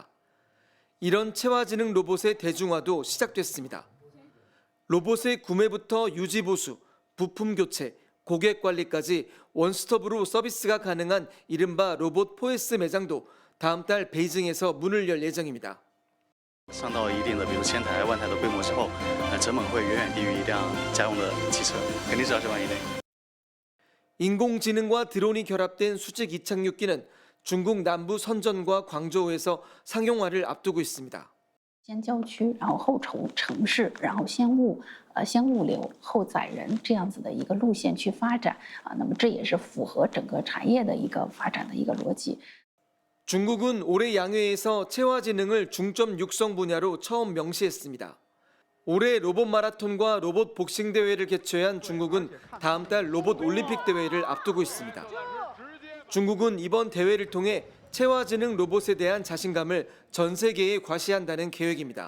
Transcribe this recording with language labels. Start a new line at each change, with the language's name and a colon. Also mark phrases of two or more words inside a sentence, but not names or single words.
Korean: 이런 체화지능 로봇의 대중화도 시작됐습니다. 로봇의 구매부터 유지 보수, 부품 교체, 고객 관리까지 원스톱으로 서비스가 가능한 이른바 로봇 포에스 매장도 다음 달 베이징에서 문을 열 예정입니다.
Chinese: 上到一定的，比如1000台、万台的规模之后，成本会远远低于一辆家用的汽车，肯定是20万以内。
Korean: 인공지능과 드론이 결합된 수직 이착륙기는 중국 남부 선전과 광저우에서 상용화를 앞두고 있습니다.
Chinese: 先郊区，然后后城市，然后先物流，后载人这样子的一个路线去发展啊，那么这也是符合整个产业的一个发展的一个逻辑。
Korean: 중국은 올해 양회에서 체화지능을 중점 육성 분야로 처음 명시했습니다. 올해 로봇 마라톤과 로봇 복싱 대회를 개최한 중국은 다음 달 로봇 올림픽 대회를 앞두고 있습니다. 중국은 이번 대회를 통해 체화지능 로봇에 대한 자신감을 전 세계에 과시한다는 계획입니다.